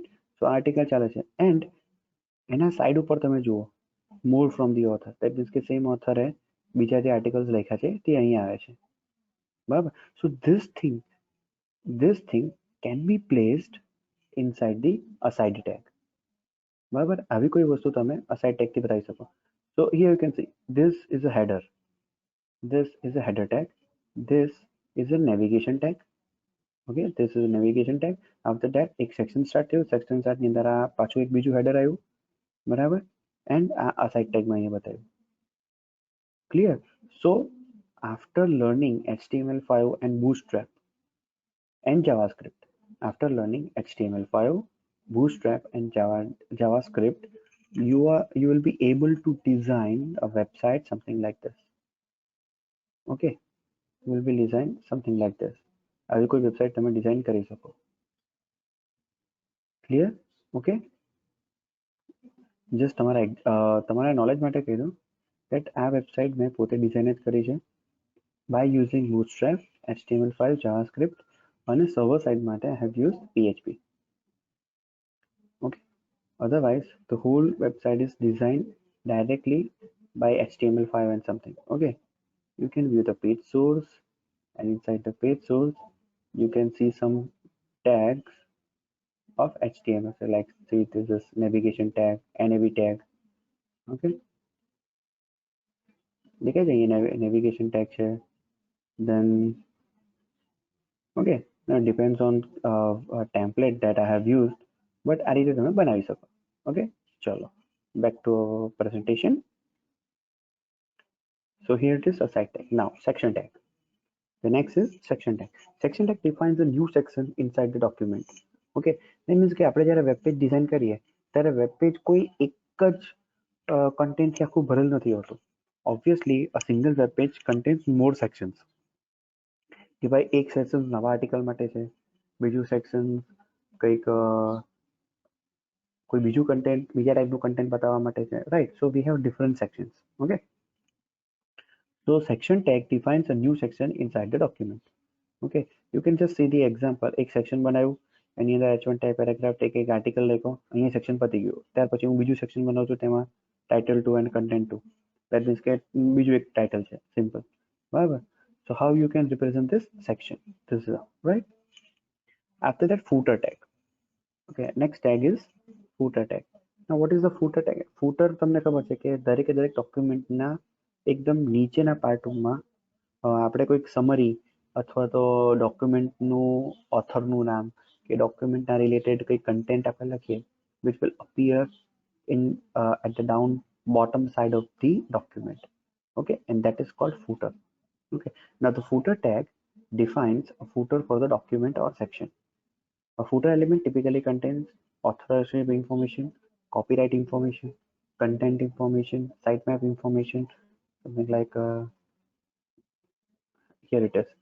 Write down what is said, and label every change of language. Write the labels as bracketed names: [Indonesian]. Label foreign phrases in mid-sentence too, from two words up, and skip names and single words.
[Gujarati] So આર્ટિકલ ચાલે છે એન્ડ એના સાઈડ ઉપર તમે જુઓ [English] more from the author, that means [Gujarati] કે સેમ ઓથરે બીજા જે આર્ટિકલ્સ લખ્યા છે તે અહીં આવે છે, બરાબર? [English] So this thing can be placed inside the aside tag, [Gujarati] બરાબર? આવી કોઈ વસ્તુ તમે [English] aside tag [Gujarati] થી બતાવી શકો. [English] So here you can see this is a header, this is a header tag, this is a navigation tag. Okay, this is a navigation tag. After that [Gujarati] એક સેક્શન સ્ટાર્ટ થયું, સેક્શન સ્ટાર્ટ ની અંદર આ પાછું એક બીજું હેડર આવ્યું, બરાબર? એન્ડ આ [English] aside tag [Gujarati] માં અહીંયા બતાવ્યું. [English] Clear? So after learning HTML5 and Bootstrap and JavaScript, after learning HTML5, Bootstrap and JavaScript, you will be able to design a website something like this. Okay, you will be design something like this. [Gujarati] આવી કોઈ વેબસાઇટ તમે ડિઝાઇન કરી શકો. ક્લિયર? ઓકે, જસ્ટ તમારા નોલેજ માટે કહી દઉં that આ વેબસાઇટ મેં પોતે ડિઝાઇન જ કરી છે [English] by using Bootstrap, HTML5, JavaScript [Gujarati] અને સર્વર સાઇડ માટે [English] I have used PHP. Okay, otherwise the whole website is designed directly by HTML5 and something. Okay, you can view the page source, and inside the page source you can see some tags of HTML. So like see this is navigation tag, nav tag. [Gujarati] Okay, દેખાય છે અહીંયા [English] navigation tag [Gujarati] છે. [English] Then okay, now it depends on a template that I have used, but [Gujarati] આ રીતે તમે બનાવી શકો. [English] Okay, ચલો back to our presentation. So here it is, a site tag. Now section tag. The next is section tag. Section tag defines a new section inside the document. Okay, that means [Gujarati] કે આપણે જ્યારે વેબ પેજ ડિઝાઇન કરીએ ત્યારે વેબ પેજ કોઈ એક જ કન્ટેન્ટથી આખું ભરેલ નથી હોતું. [English] Obviously a single web page contains more sections. [Gujarati] કે ભાઈ એક સેક્શન નવા આર્ટિકલ માટે છે, બીજું સેક્શન કંઈક કોઈ બીજું કન્ટેન્ટ બીજા ટાઈપનું કન્ટેન્ટ બતાવવા માટે છે, રાઈટ? [English] So we have different sections. ઓકે, so section tag defines a new section inside the document. Okay, you can just see the example. [Gujarati] એક સેક્શન બનાવ્યું, એની અંદર [English] h1 tag paragraph tag [Gujarati] એક આર્ટિકલ લખ્યો, અહીંયા સેક્શન પતી ગયું. ત્યાર પછી હું બીજું સેક્શન બનાવું છું, તેમાં [English] title 2 and content 2. That means [Gujarati] કે બીજું એક ટાઇટલ છે, સિમ્પલ, બરાબર? [English] So how you can represent this section? This is right. After that, footer tag. Okay, next tag is footer tag. Now what is the footer tag? [Gujarati] Footer તમને ખબર છે કે દરેકે દરેક ડોક્યુમેન્ટના એકદમ નીચેના પાર્ટમાં આપણે કોઈક સમરી અથવા તો ડોક્યુમેન્ટનું ઓથરનું નામ કે ડોક્યુમેન્ટના રિલેટેડ કંઈ કન્ટેન્ટ આપણે લખીએ [English] which will appear in at the down bottom side of the document. Okay, and that is called footer. Okay, now the footer tag defines a footer for the document or section. A footer element typically contains authorship information, copyright information, content information, sitemap information, something like here it is.